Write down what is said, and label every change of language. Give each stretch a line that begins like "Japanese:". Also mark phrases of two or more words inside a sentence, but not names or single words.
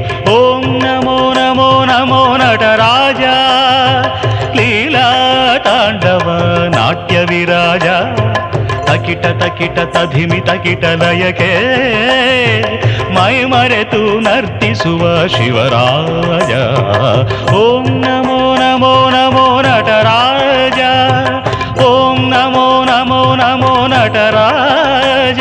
Sanskrit: ಓಂ ನಮೋ ನಮೋ ನಮೋ ನಟರಾಜ.
Kannada: ಲೀಲಾ ತಾಂಡವ ನಾಟ್ಯ ವಿರಾಜ ತಕಿಟ ತಕಿಟ ತಧಿಮಿ ತಕಿಟ ಲಯಕೆ ಮೈ ಮರೆತು ನರ್ತಿಸುವ ಶಿವರಾಜ.
Sanskrit: ಓಂ ನಮೋ ನಮೋ ನಮೋ ನಟರಾಜ. ಓಂ ನಮೋ ನಮೋ ನಮೋ ನಟರಾಜ.